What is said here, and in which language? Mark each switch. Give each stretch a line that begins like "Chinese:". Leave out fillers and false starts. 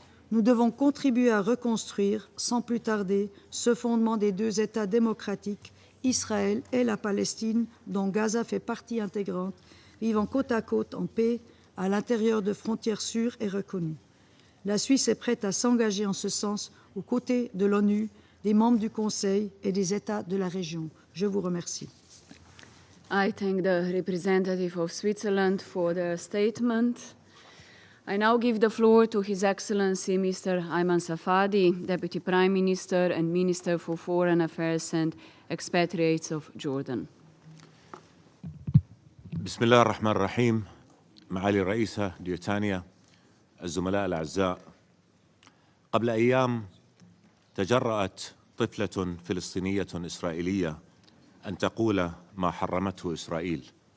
French: Nous devons contribuer à reconstruire, sans plus tarder, ce fondement des 2 États démocratiques, Israël et la Palestine, dont Gaza fait partie intégrante, vivant côte à côte en paix, à l'intérieur de frontières sûres et reconnues. La Suisse est prête à s'engager en ce sens aux côtés de l'ONU, des membres du Conseil et des États de la région. Je vous remercie.
English: I thank the representative of Switzerland for their statement. I now give the floor to His Excellency Mr. Ayman Safadi, Deputy Prime Minister and Minister for Foreign Affairs and Expatriates of Jordan.
Arabic: بسم الله الرحمن الرحيم. معالي الرئيسة ديوتانيا، الزملاء الأعزاء، قبل أيام تجرأت طفلة فلسطينية إسرائيلية أن تقول ما حرمته إسرائيل.